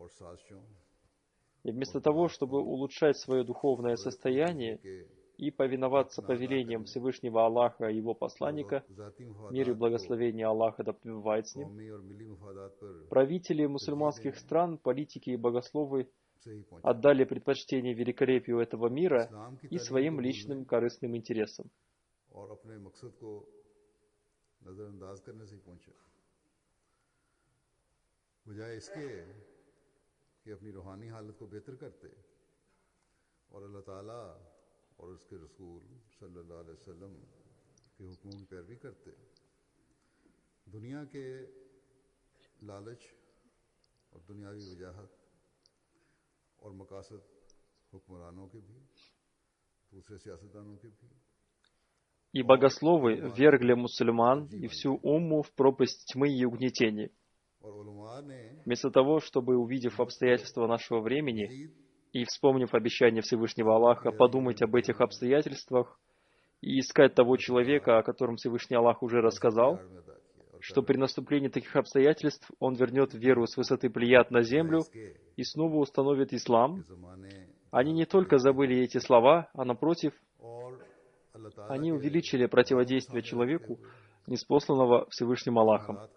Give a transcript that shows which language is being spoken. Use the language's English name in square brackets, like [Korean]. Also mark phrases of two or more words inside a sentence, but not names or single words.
[Russian] И вместо того, чтобы улучшать свое духовное состояние и повиноваться повелениям Всевышнего Аллаха и Его посланника, мир и благословение Аллаха да пребывает с ним, правители мусульманских стран, политики и богословы отдали предпочтение великолепию этого мира и своим личным корыстным интересам. [Urdu] اور اس کے رسول [Arabic] صلى الله عليه وسلم [Urdu] کے حکموں کی پیروی کرتے، دنیا کے لالچ اور دنیاوی وجاہت اور مقاصد حکمرانوں کے بھی، دوسرے سیاستدانوں کے بھی. [Russian] И богословы ввергли мусульман и всю умму в пропасть тьмы и угнетений. Вместо того, чтобы, увидев обстоятельства нашего времени и вспомнив обещание Всевышнего Аллаха, подумать об этих обстоятельствах и искать того человека, о котором Всевышний Аллах уже рассказал, что при наступлении таких обстоятельств он вернет веру с высоты Плеяд на землю и снова установит ислам, они не только забыли эти слова, а напротив, они увеличили противодействие человеку, ниспосланного Всевышним Аллахом.